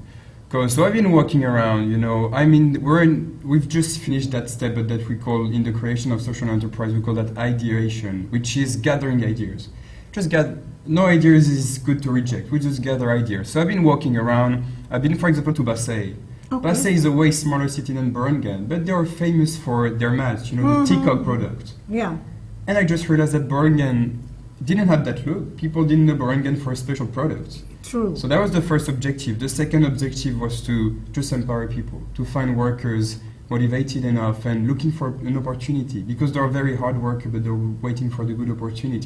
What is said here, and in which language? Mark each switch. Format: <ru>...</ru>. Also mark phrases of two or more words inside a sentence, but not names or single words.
<en>So I've been walking around, we've just finished that step that we call, in the creation of social enterprise, we call that ideation, which is gathering ideas. No ideas is good to reject, we just gather ideas. So I've been walking around, I've been, for example, to Basay. Okay. Basay is a way smaller city than Borongan, but they are famous for their mats, the TikTok product. Yeah. And I just realized that Borongan didn't have that look. People didn't know Borongan for a special product. True. So that was the first objective. The second objective was to just empower people, to find workers motivated enough and looking for an opportunity, because they're very hard workers, but they're waiting for the good opportunity.</en>